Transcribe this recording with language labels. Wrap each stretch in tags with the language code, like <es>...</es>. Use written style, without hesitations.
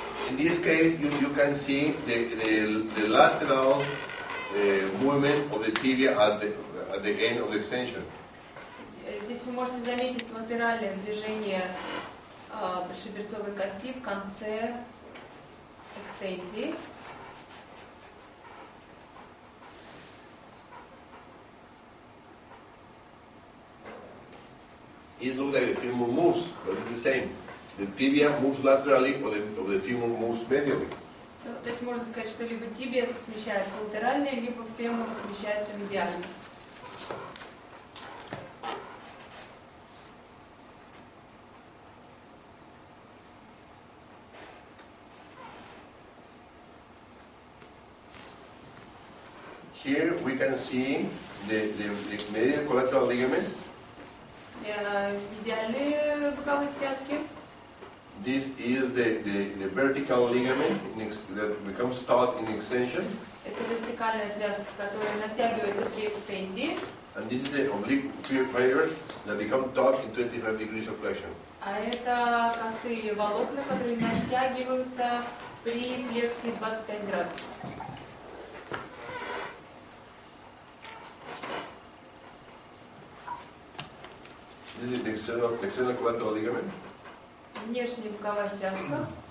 <en>In this case, you can see the lateral movement of the tibia at the end of the extension.</en> <ru>Здесь вы можете заметить латеральное движение пришиберцовой кости в конце экстензии.</ru> <en>It looks like the femur moves, but it's the same. The tibia moves laterally or the femur moves medially.</en> <ru>То есть можно сказать, что либо тибия смещается латерально, либо фемур смещается медиально.</ru> <en>Here we can see the medial collateral ligaments.</en> <ru>Медиальные боковые связки.</ru> <en>This is the vertical ligament that becomes taut in extension.</en> <ru>Это вертикальная связка, которая натягивается при экстензии.</ru> <en>And this is the oblique fibers that become taut in 25 degrees of flexion.</en> <ru>А это косые волокна, которые натягиваются при флексии 25 градусов.</ru> <en>This is the external collateral ligament.</en> <ru>Внешняя боковая связка.</ru>